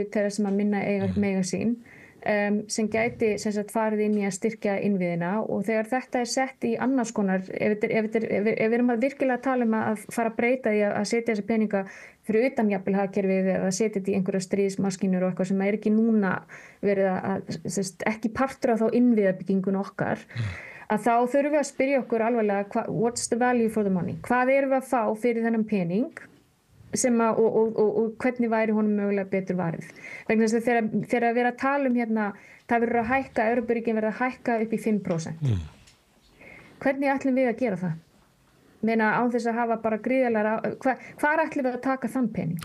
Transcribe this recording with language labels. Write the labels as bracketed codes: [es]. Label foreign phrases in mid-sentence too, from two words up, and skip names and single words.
[is] hlut þeirra sem að minna mega sín, sem gæti farið inn í að styrkja innviðina og þegar þetta er sett í annars konar, ef við erum að virkilega tala um að fara að breyta því að setja þessi peninga fyrir utan jafnvel hagkerfið eða setja þetta í einhverja stríðsmaskínur og eitthvað sem er ekki núna verið að ekki partur af þá innviðabyggingun okkar, að þá þurfum við að spyrja okkur alvarlega [en] what's the value for the money? [is] Hvað erum við að fá fyrir þennan pening? Og hvernig væri honum mögulega betur varið. Vegna þess að þegar við erum að tala um það verður að hækka, Evrópuríkin verður að hækka upp í 5%. Hvernig ætlum við að gera það? Meina án þess að hafa bara gríðarlega, hvar ætlum við að taka þann pening?